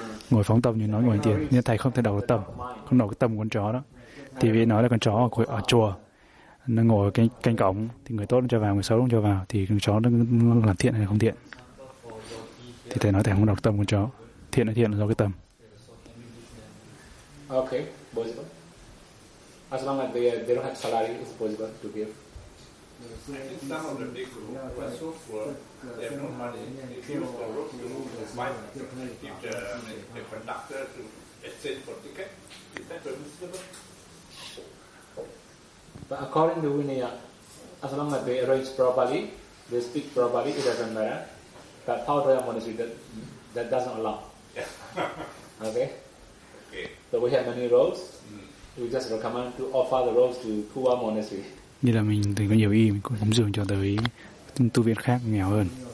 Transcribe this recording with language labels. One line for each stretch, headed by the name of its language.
Vietnamese: Ngồi phóng tâm nhưng nói ngồi hành thiền. Nhưng thầy không thể đọc được tâm, không đọc cái tâm của con chó đó. Thì vì nói là con chó ở chùa, nó ngồi ở canh cổng, thì người tốt nó cho vào, người xấu nó cho vào, thì con chó nó làm thiện hay không thiện. Thì thầy nói thầy không đọc tâm của con chó. Thiện hay thiện là do cái tâm.
English: Ok, possible. As long as they don't have salary, it's possible to give. But according to Vinaya, as long as they arrange properly, they speak properly, it doesn't matter. But how do I monitor that? That doesn't allow. Yeah. Okay. Okay. So we have many roles. Mm. We just recommend to offer the roles to Kuwa Monastery.
Vietnamese: Như là mình từng có nhiều y, mình cũng cúng dường cho tới tu viện khác nghèo hơn.